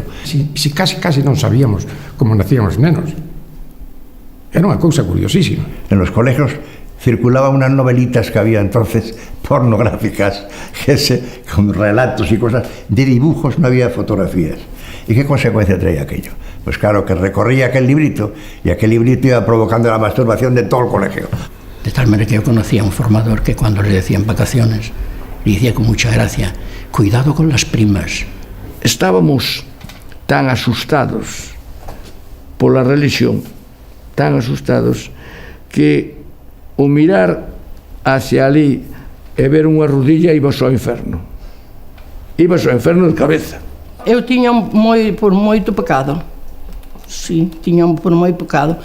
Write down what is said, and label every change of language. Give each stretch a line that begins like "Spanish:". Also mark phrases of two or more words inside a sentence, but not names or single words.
Galician: Si casi non sabíamos como nacían os nenos. Era unha cousa curiosísima.
Spanish: En los colegios circulaban unas novelitas que había entonces pornográficas, con relatos y cosas de dibujos, no había fotografías. ¿Y qué consecuencia traía aquello? Pues claro, que recorría aquel librito y aquel librito iba provocando la masturbación de todo el colegio. De tal manera que yo conocía a un formador que cuando le decían vacaciones, le decía con mucha gracia, cuidado con las primas.
Galician: Estábamos tan asustados pola religión, tan asustados, que o mirar hacia ali e ver unha rodilla ibas ao inferno. Ibas ao inferno de cabeza. Eu tiña por moito pecado. Sí, tiña por moito pecado.